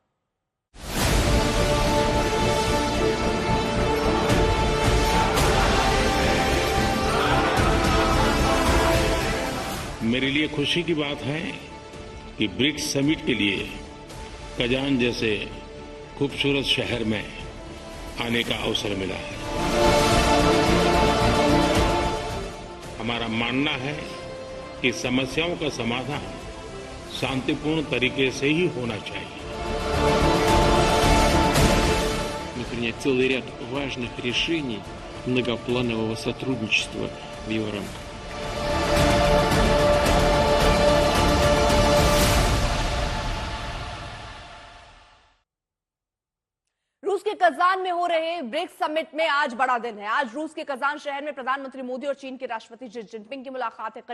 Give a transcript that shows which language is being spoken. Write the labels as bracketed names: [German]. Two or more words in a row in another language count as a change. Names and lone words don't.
[Hindi] मेरे लिए खुशी की बात है कि ब्रिक्स समिट के लिए कजान जैसे खूबसूरत शहर में आने का अवसर मिला है। हमारा मानना है कि समस्याओं का समाधान शांतिपूर्ण तरीके से ही होना चाहिए। [Russian] Мы приняли целый ряд важных решений многопланового сотрудничества в его рамках. [Hindi] रूस के कजान में हो रहे ब्रिक्स समिट में आज बड़ा दिन है। आज रूस के कजान शहर में प्रधानमंत्री मोदी और चीन के राष्ट्रपति शी जिनपिंग की मुलाकात है।